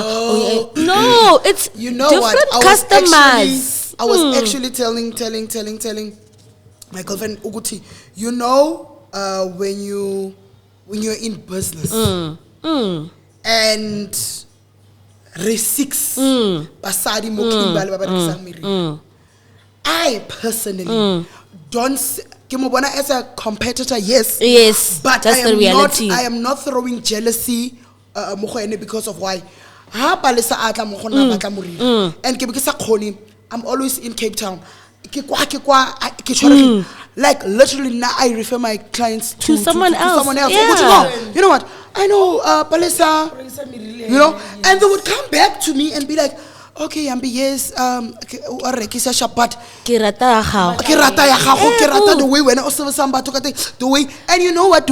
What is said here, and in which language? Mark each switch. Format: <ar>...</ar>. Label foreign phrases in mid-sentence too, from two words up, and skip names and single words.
<en>No, it's You know different what? customers. I was actually telling my girlfriend Uguti, you know, when you're in business and</en> <tn>re 6 basadi mo Kimberley ba berekisang meriri.</tn> <en>I personally don't</en> <tn>ke mo bona</tn> <en>as a competitor, yes, but that's the reality. I am not throwing jealousy</en> <tn>mo go ene</tn> <en>because of why</en> <tn>ha Palesa atla mo go nna batla moriri</tn> <en>and</en> <tn>ke be ke sa khone.</tn> <en>I'm always in Cape Town. Like literally now I refer my clients to someone else. Yeah. You know what? I know Palesa, you know, and they would come back to me and be like, okay, Ambi, yes, but the way when I was the way, and you know what do?</en>